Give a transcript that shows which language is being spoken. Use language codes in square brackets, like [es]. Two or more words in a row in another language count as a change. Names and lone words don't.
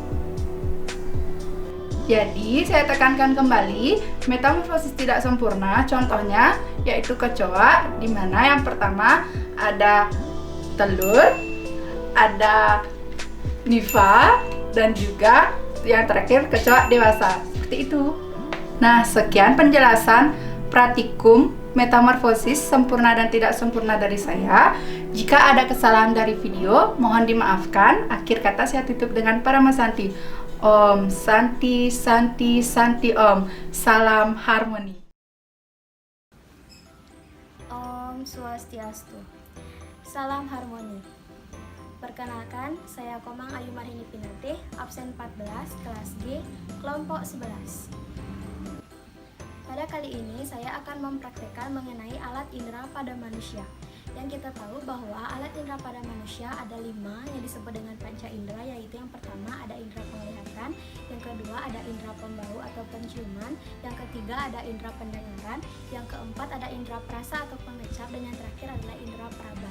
[id] Jadi, saya tekankan kembali, metamorfosis tidak sempurna, contohnya yaitu kecoa, di mana yang pertama ada telur, ada nifa, dan juga yang terakhir kecoa dewasa. Seperti itu. Nah, sekian penjelasan praktikum metamorfosis sempurna dan tidak sempurna dari saya. Jika ada kesalahan dari video, mohon dimaafkan. Akhir kata saya tutup dengan Parama Santi. [sa] Om Santi Santi Santi Om. [id] Salam harmoni. [sa] Om Swastiastu, [id] salam harmoni. Perkenalkan, saya Komang Ayu Marhini Pinate, absen 14, kelas G, kelompok 11. Pada kali ini saya akan mempraktekkan mengenai alat indera pada manusia. Yang kita tahu bahwa alat indera pada manusia ada 5 yang disebut dengan panca indera, yaitu yang pertama ada indera penglihatan, yang kedua ada indera pembau atau penciuman, yang ketiga ada indera pendengaran, yang keempat ada indera perasa atau pengecap, dan yang terakhir adalah indera peraba.